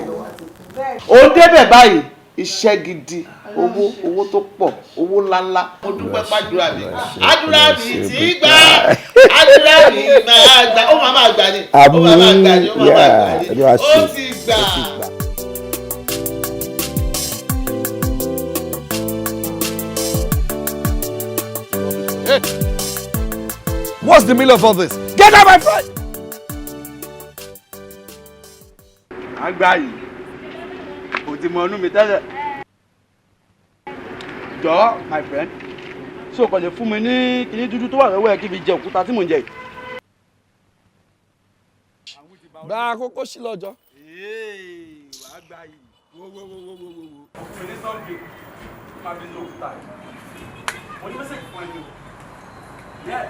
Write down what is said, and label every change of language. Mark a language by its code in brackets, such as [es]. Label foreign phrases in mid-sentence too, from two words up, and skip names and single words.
[yo] Ó débẹ̀ báyìí. Iṣẹ́ gidi. Owó tó pọ̀. Owó ńláńlá. Mo dúpẹ́ pàdúrà mi. Àdúrà mi ti gbà. Àdúrà mi máa gbà. Ó máa gbà ni. Ó máa gbà ni. Ó ti gbà. [en] Hey. What's the meaning of all this? Get out, my friend! [yo] Àgbáyé, kò ti mọ inú mi tẹ́lẹ̀. Jọ̀ọ́, [en] my friend, [yo] ṣé o kàn lè fún mi ní kinní dúdú tó wà lọ́wọ́ ẹ̀ kí fi jẹ òkúta tí mò ń jẹ yìí? Bá a kókó sí lọ́jọ́. Àgbáyé, wo. Òní sọ́ọ̀gì, máa fi lo òkúta yìí. Mo ní mẹ́sẹ̀gì fún ẹni o. Yes.